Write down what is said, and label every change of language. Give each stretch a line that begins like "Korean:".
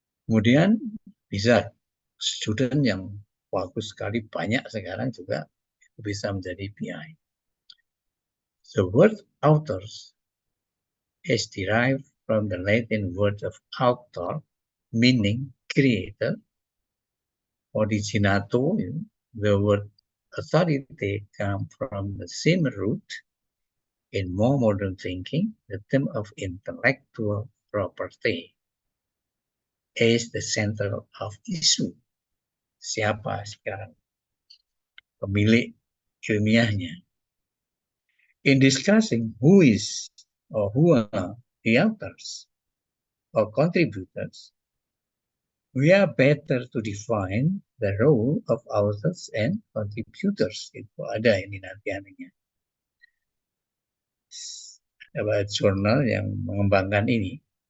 Indonesian: Kemudian bisa student yang bagus sekali, banyak sekarang juga bisa menjadi PI.
English: The word authors is derived from the Latin word of author, meaning creator. Originato, the word authority comes from the same root. In more modern thinking, the term of intellectual property is the center of issue.
Indonesian: Siapa sekarang pemilik ilmiahnya?
English: In discussing who is or who are the authors or contributors, we are better to define the role of authors and contributors.
Indonesian: Itu ada ini nanti anunya. Ada jurnal yang mengembangkan ini.